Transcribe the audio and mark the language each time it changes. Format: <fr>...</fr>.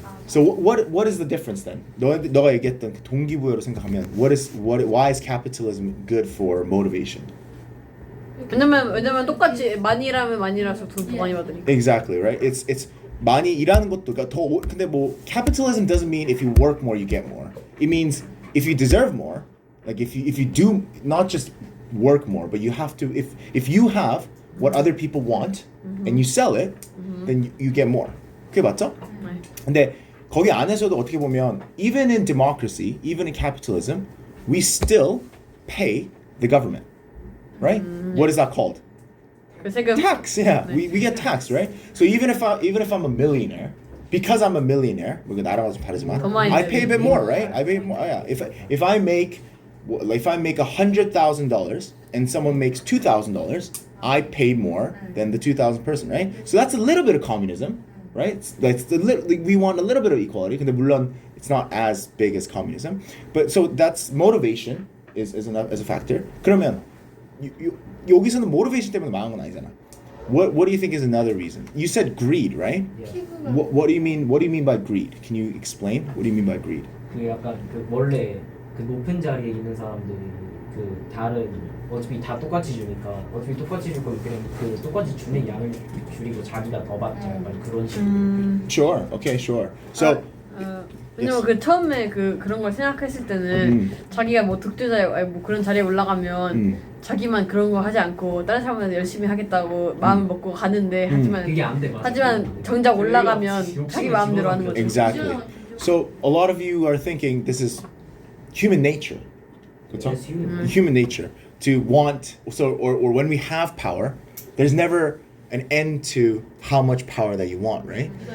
<en>So what is the difference then?</en> <ko>너가 얘기했던 그 동기부여로 생각하면</ko> <en>why is capitalism good for motivation?</en> <ko>왜냐면 똑같이 많이 일하면 많이 일해서 돈 더 많이 받으니까.</ko> <en>Exactly, right? It's</en> <ko>많이 일하는 것도 그러니까 더 근데 뭐</ko> <en>capitalism doesn't mean if you work more you get more. It means if you deserve more. Like if you do not just work more, but you have to if you have what other people want and you sell it, then you get more.</en> <ko>그게 맞죠? 네. 근데 거기 안에서도 어떻게 보면</ko> <en>even in democracy, even in capitalism, we still pay the government. Right? What is that called?</en> <ko>그 세금.</ko> <en>Tax, yeah. We get taxed, right? So even if I'm a millionaire, because I'm a millionaire,</en> <ko>나라가 좀 다르지만, 더 많이</ko> <en>I pay a bit</en> <ko>내지.</ko> <en>more, right? I pay more. Yeah. If I make $100,000 and someone makes $2,000, I pay more than the 2,000 person, right? So that's a little bit of communism, right? We want a little bit of equality.</en> <ko>근데 물론</ko> <en>it's not as big as communism, but so that's motivation is a factor.</en> <ko>그러면 여기서는 motivation 때문에 망한 건 아니잖아.</ko> <en>What do you think is another reason? You said greed, right? What do you mean? What do you mean by greed? Can you explain? What do you mean by greed?</en> <ko>그 약간 그 원래 그 높은 자리에 있는 사람들이 그 다른 어차피 다 똑같이 주니까 어차피 똑같이 줄 거면 그냥 그 똑같이 주는 양을 줄이고 자기가 더 받자 약간 그런 식으로.</ko> <en>Sure. Okay. Sure. So</en> <ko>왜냐면 그 처음에 그런 걸 생각했을 때는 자기가 뭐 득주자 아니 뭐 그런 자리에 올라가면 자기만 그런 거 하지 않고 다른 사람한테 열심히 하겠다고 마음을 먹고 가는데 그게 안 돼, 맞아. 하지만 정작 올라가면 자기 마음대로 하는 거죠.</ko> <en>exactly. So a lot of you are thinking this is human nature.</en> <ko>그렇죠?</ko> <en>Yes, human. Human nature to want or when we have power, there's never an end to how much power that you want, right?</en>